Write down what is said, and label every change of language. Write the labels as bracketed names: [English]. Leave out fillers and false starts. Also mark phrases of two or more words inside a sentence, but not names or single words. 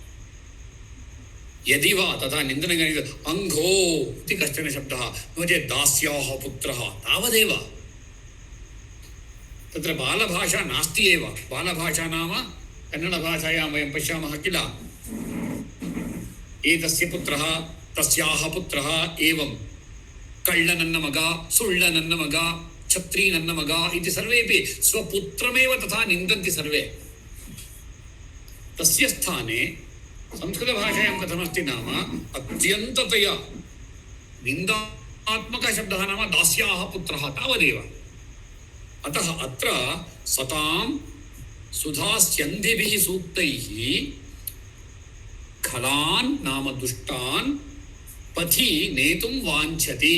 [Sanskrit] यदि वा तथा निन्दनगणित अङ्घो इति कश्चन शब्दः, नो चेत् दास्याः पुत्रः, तावदेव। तत्र बालभाषा नास्ति एव। बालभाषा नाम कन्नडभाषायां वयं पश्यामः किल, एतस्य पुत्रः तस्याः पुत्रः एवं, [Kannada] कಳ್ಳ ನನ್ನ ಮಗ, ಸುಳ್ಳ ನನ್ನ ಮಗ, ಛತ್ರಿ ನನ್ನ ಮಗ [Sanskrit] इति सर्वेपि स्वपुत्रमेव तथा निन्दन्ति सर्वे। तस्य स्थाने संस्कृतभाषायां कथमस्ति नाम अत्यन्ततया निन्दात्मकशब्दः नाम दास्याः पुत्रः, तावदेव। अतः अत्र सतां सुधास्यन्धिभिः सूक्तैः खलान् नाम दुष्टान् पथि नेतुं वाञ्छति।